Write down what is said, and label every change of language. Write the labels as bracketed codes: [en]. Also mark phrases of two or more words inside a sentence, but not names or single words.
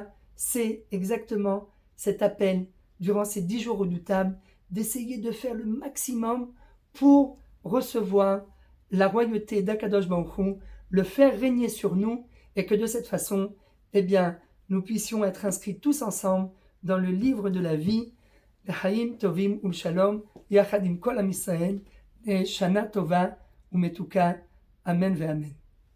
[fr] c'est exactement cet appel, durant ces 10 jours redoutables, d'essayer de faire le maximum pour recevoir la royauté d' [he] הקדוש ברוך הוא, [fr] le faire régner sur nous, et que de cette façon, eh bien, nous puissions être inscrits tous ensemble dans le livre de la vie, [he] חיים טובים שלום יחד עם כל עם ישראל שנה טובה ומתוקה אמן ואמן.